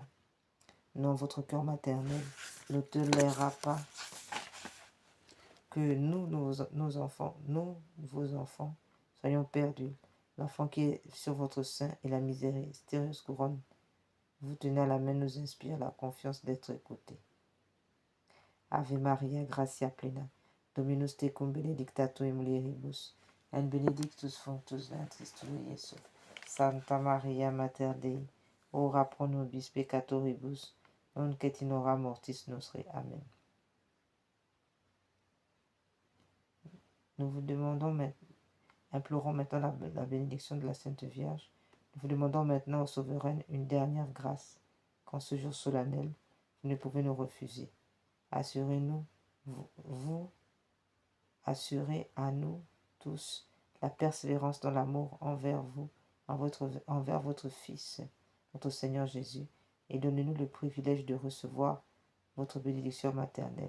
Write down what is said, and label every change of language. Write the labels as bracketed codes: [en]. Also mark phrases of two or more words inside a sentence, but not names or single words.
[fr] Non, votre cœur maternel ne tolérera pas que nous, nos enfants, nous, vos enfants, soyons perdus. L'enfant qui est sur votre sein et la mystérieuse couronne vous tenez à la main nous inspire la confiance d'être écoutés. [la] Ave Maria, gratia plena, Dominus tecum benedicta tu in mulieribus, et benedictus fructus ventris tui, Iesus. Santa Maria, Mater Dei, ora pro nobis peccatoribus, nunc et in hora mortis nostre. Amen. [fr] Nous vous demandons, implorons maintenant la bénédiction de la Sainte Vierge. Nous vous demandons maintenant, ô souveraine, une dernière grâce, qu'en ce jour solennel, vous ne pouvez nous refuser. Assurez-nous, vous assurez à nous tous la persévérance dans l'amour envers vous, envers votre Fils, notre Seigneur Jésus, et donnez-nous le privilège de recevoir votre bénédiction maternelle.